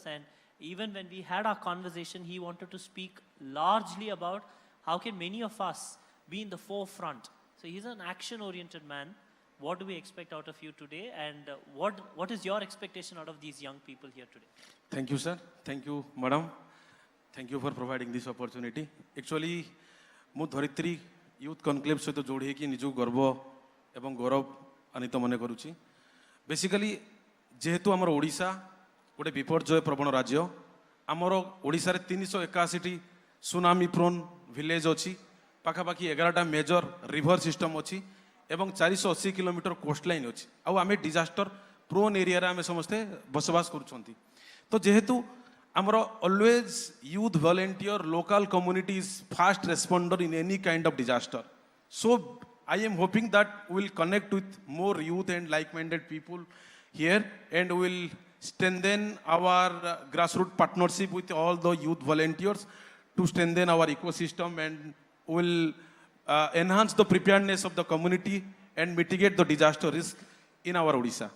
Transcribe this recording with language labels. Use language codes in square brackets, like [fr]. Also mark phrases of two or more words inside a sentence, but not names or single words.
[en] And even when we had our conversation, he wanted to speak largely about how can many of us be in the forefront. So he's an action-oriented man. What do we expect out of you today, and what is your expectation out of these young people here today? Thank you, sir. Thank you, madam. Thank you for providing this opportunity. Actually, [or] ମୁଁ ଧରିତ୍ରୀ ୟୁଥ୍ କନକ୍ଲେଭ୍ ସହିତ ଯୋଡ଼ି ହେଇକି ନିଜକୁ ଗର୍ବ ଏବଂ ଗୌରବ ଆନିତ ମନେ କରୁଛି। ବେସିକାଲି ଯେହେତୁ ଆମର ଓଡ଼ିଶା ଗୋଟେ ବିପର୍ଯ୍ୟୟ ପ୍ରବଣ ରାଜ୍ୟ, ଆମର ଓଡ଼ିଶାରେ 381ଟି [en] tsunami prone village [or] ଅଛି, ପାଖାପାଖି 11ଟା [en] major river system [or] ଅଛି ଏବଂ 480 କିଲୋମିଟର କୋଷ୍ଟଲାଇନ୍ ଅଛି। ଆଉ ଆମେ [en] disaster prone areaରେ [or] ଆମେ ସମସ୍ତେ ବସବାସ କରୁଛନ୍ତି। ତ ଯେହେତୁ ଆମର [en] always youth volunteer, local communities, fast responder in any kind of disaster. So I am hoping that we'll connect with more youth and like-minded people here, and we'll strengthen our grassroots partnership with all the youth volunteers to strengthen our ecosystem, and will enhance the preparedness of the community and mitigate the disaster risk in our Odisha.